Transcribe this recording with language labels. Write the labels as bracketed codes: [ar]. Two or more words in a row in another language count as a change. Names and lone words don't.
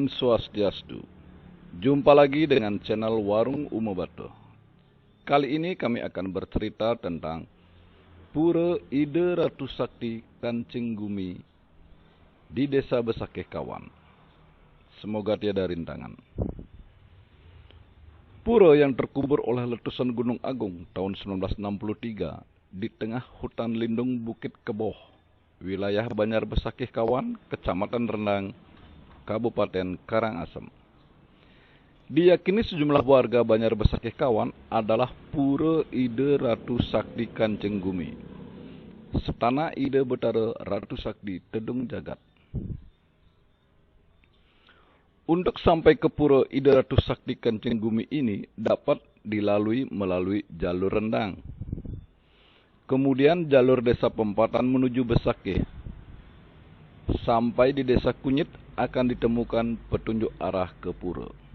[id] Swastiastu. Jumpa lagi dengan channel Warung Umobato. Kali ini kami akan bercerita tentang Pura Ida Ratu Sakti Kancing Gumi di Desa Besakeh Kawan. Semoga tiada rintangan. Pura yang terkubur oleh letusan Gunung Agung tahun 1963 di tengah hutan lindung Bukit Keboh, wilayah Banjar Besakeh Kawan, Kecamatan Rendang, Kabupaten Karangasem. Diyakini sejumlah warga Banjar Besakeh Kawan adalah Pura Ida Ratu Sakti Kancing Gumi, Setana Ida Betara Ratu Sakti Tedung Jagat. Untuk sampai ke Pura Ida Ratu Sakti Kancing Gumi ini dapat dilalui melalui jalur Rendang. Kemudian jalur Desa Pempatan menuju Besakeh. Sampai di Desa Kunyit akan ditemukan petunjuk arah ke pura.